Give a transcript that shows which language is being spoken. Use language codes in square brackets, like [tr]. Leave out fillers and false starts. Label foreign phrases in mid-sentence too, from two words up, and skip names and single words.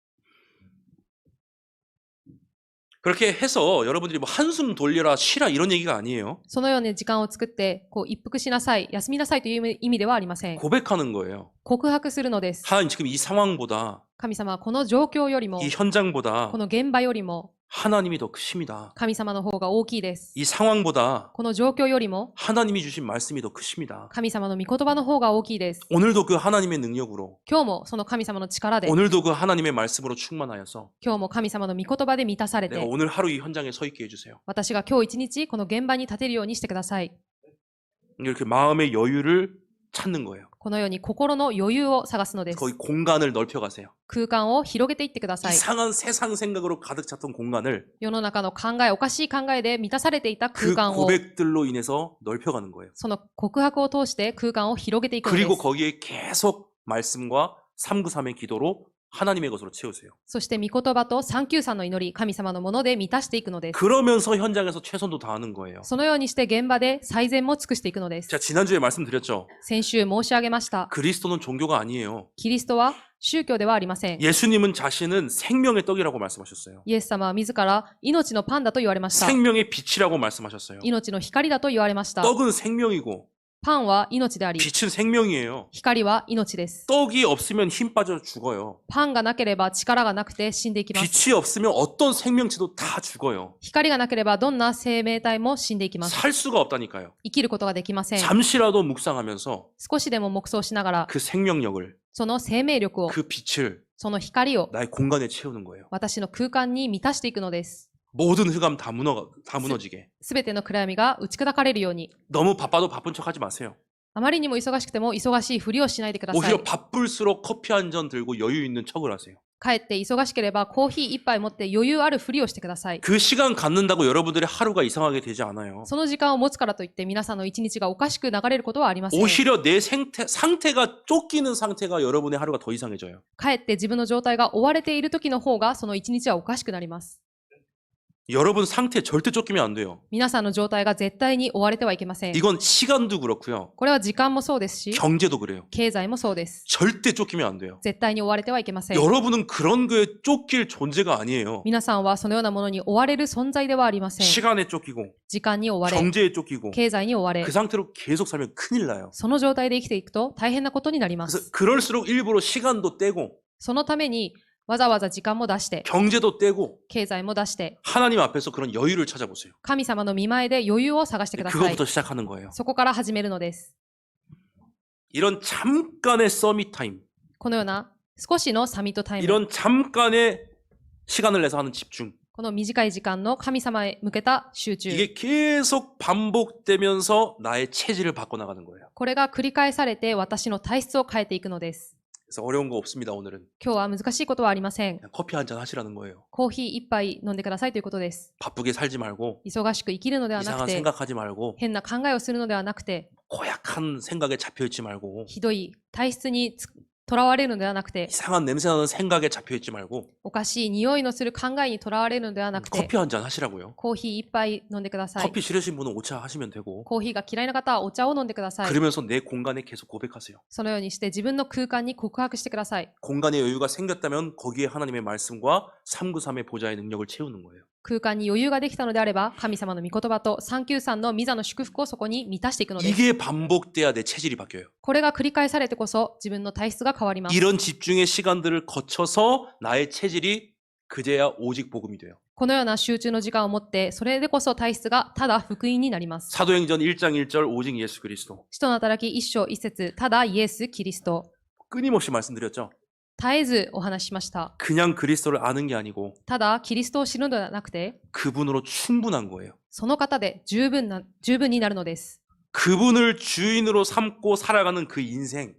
[ko] 그렇게 해서 여러분들이 뭐 한숨 돌려라 쉬라 이런 얘기가 아니에요. [ja] う。そのように時間を作って一服しなさい、休みなさいという意味ではありません。 [ko] 고백하는 거예요. [ja] 告白するのです。 [ko] 하나님 지금 이 상황보다 [ja] 神様はこの状況よりも、 [ko] 이 현장보다 [ja] この現場よりも [ko] 하나님이 더 크십니다. [ja] 神様の方が大きいです。 [ko] 이 상황보다 [ja] この状況よりも [ko] 하나님이 주신 말씀이 더 크십니다. [ja] 神様の御言葉の方が大きいです。 [ko] 오늘도 그 하나님의 능력으로 [ja] 今日もその神様の力で、 [ko] 오늘도 그 하나님의 말씀으로 충만하여서 [ja] 今日も神様の御言葉で満たされ [ko] 내가 [ja] て、 [ko] 오늘 하루 이 현장에 서 있게 해주세요. [ja] 私が今日一日この現場に立てるようにしてください。 [ko] 이렇게 마음의 여유를 찾는 거예요. [ja] このように心の余裕を探すのです。 [ko] 거기 공간을 넓혀가세요. [ja] 空間を広げていってください。 [ko] 이상한 세상 생각으로 가득 찼던 공간을 [ja] 世の中の考え、おかしい考えで満たされていた空 [ko] 그 [ja] 間を、 [ko] 고백들로 인해서 넓혀가는 거예요. [ja] その告白を通して空間を広げていくので [ko] 그리고 [ja] す。 [ko] 거기에 계속 말씀과 393의 기도로 하나님의 것으로 채우세요. [ja] そして御言葉と393の祈り、神様のもので満たしていくのです。 [ko] 그러면서 현장에서 최선도 다하는 거예요. [ja] そのようにして現場で最善も尽くしていくのです。 [ko] 제가 지난주에 말씀드렸죠. [ja] 先週申し上げました。 [ko] 그리스도는 종교가 아니에요. [ja] キリストは宗教ではありません。 [ko] 예수님은 자신은 생명의 떡이라고 말씀하셨어요. [ja] イエス様は自ら命のパンだと言われました。 [ko] 생명의 빛이라고 말씀하셨어요. [ja] 命の光だと言われました。 [ko] 떡은 생명이고 [ja] パンは命であり、 [ko] 빛은 생명이에요. [ja] 光は命です。 [ko] 떡이 없으면 힘 빠져 죽어요. [ja] パンがなければ力がなくて死んでいきます。 [ko] 빛이 없으면 어떤 생명체도 다 죽어요. [ja] 光がなければどんな生命体も死んでいきます。 [ko] 살 수가 없다니까요. [ja] 生きることができません。 [ko] 잠시라도 묵상하면서 [ja] 少しでも黙想しながら、 [ko] 그 생명력을 [ja] その生命力を、 [ko] 그 빛을 [ja] その光を [ko] 나의 공간에 채우는 거예요. [ja] 私の空間に満たしていくのです。 [ko] 모든 흑암 다 무너지게. [ja] すべての暗闇が打ち砕かれるように。 [ko] 너무 바빠도 바쁜 척하지 마세요. [ja] あまりにも忙しくても忙しいふりをしないでください。 [ko] 오히려 바쁠수록 커피 한 잔 들고 여유 있는 척을 하세요. [ja] かえって忙しければコーヒー一杯持って余裕あるふりをしてください。 [ko] 그 시간 갖는다고 여러분들의 하루가 이상하게 되지 않아요. [ja] その時間を持つからといって皆さんの一日がおかしく流れることはありません。 [ko] 오히려 내 상태가 쫓기는 상태가 여러분의 하루가 더 이상해져요. [ja] かえって自分の状態が追われている時の方がその一日はおかしくなります。 [ko] 여러분 상태 절대 쫓기면 안 돼요. [ja] 皆さんの状態が絶対に追われてはいけません。 [ko] 이건 시간도 그렇고요. [ja] これは時間もそうですし、 [ko] 경제도 그래요. [ja] 経済もそうです。 [ko] 절대 쫓기면 안 돼요. [ja] 絶対に追われてはいけません。 [ko] 여러분은 그런 거에 쫓길 존재가 아니에요. [ja] 皆さんはそのようなものに追われる存在ではありません。 [ko] 시간에 쫓기고 [ja] 時間に追われ、 [ko] 경제에 쫓기고 [ja] 経済に追われ [ko] 그 、 상태로 계속 살면 큰일 나요. [ja] その状態で生きていくと大変なことになりま [ko] 그래서 [ja] す。 [ko] 그럴수록 일부러 시간도 떼고 [ja] そのためにわざわざ時間も出して、 [ko] 경제도 떼고 [ja] 経済も出して、 [ko] 하나님 앞에서 그런 여유를 찾아보세요. [ja] 神様の御前で余裕を探してください。 [ko] 그것부터 시작하는 거예요. [ja] そこから始めるのです。 [ko] 이런 잠깐의 [en] summit time, [ja] このような少しの [en] summit time, [ko] 이런 잠깐의 시간을 내서 하는 집중, [ja] この短い時間の神様へ向けた集中、 [ko] 이게 계속 반복되면서 나의 체질을 바꿔나가는 거예요. [ja] これが繰り返されて私の体質を変えていくのです。 [ko] 그래서 어려운 거 없습니다. 오늘은 [ja] 今日は難しいことはありません。 [ko] 그냥 커피 한 잔 하시라는 거예요. [ja] コーヒー一杯飲んでくださいということです。 [ko] 바쁘게 살지 말고 [ja] 忙しく生きるのではなく [ko] 이상한 [ja] て、 [ko] 생각하지 말고 [ja] 変な考えをするのではなくて、 [ko] 고약한 생각에 잡혀있지 말고 [ja] ひどい体質にとらわれるのではなくて、 [ko] 이상한 냄새나는 생각에 잡혀있지 말고 [ja] おかしい匂いのする考えにとらわれるのではなくて、 [ko] 커피 한 잔 하시라고요. [ja] コーヒー一杯飲んでください。 [ko] 커피 싫으신 분은 오차 하시면 되고 [ja] コーヒーが嫌いな方はお茶を飲んでください。 [ko] 그러면서 내 공간에 계속 고백하세요. [ja] そのようにして自分の空間に告白してください。 [ko] 공간에 여유가 생겼다면 거기에 하나님의 말씀과 393의 보좌의 능력을 채우는 거예요. [ja] 空間に余裕ができたのであれば、神様の御言葉と393の御座の祝福をそこに満たしていくのです。 [ko] 이게 반복돼야 내 체질이 바뀌어요. [ja] これが繰り返されてこそ自分の体質が変わります。 [ko] 이런 집중의 시간들을 거쳐서 나의 체질이 그제야 오직 복음이 돼요. [ja] このような集中の時間を持って、それでこそ体質がただ福音になります。 [ko] 사도행전 1장 1절 오직 예수 그리스도. [ja] 使徒の働き一章一節、ただイエス・キリスト。 [ko] 끊임없이 말씀드렸죠. [ja] 絶えずお話ししました。 [ko] 그냥 그리스도를 아는 게 아니고 [ja] ただキリストを知るのではなくて、 [ko] 그분으로 충분한 거예요. [ja] その方で十分になるのです。 [ko] 그분을 주인으로 삼고 살아가는 그 인생,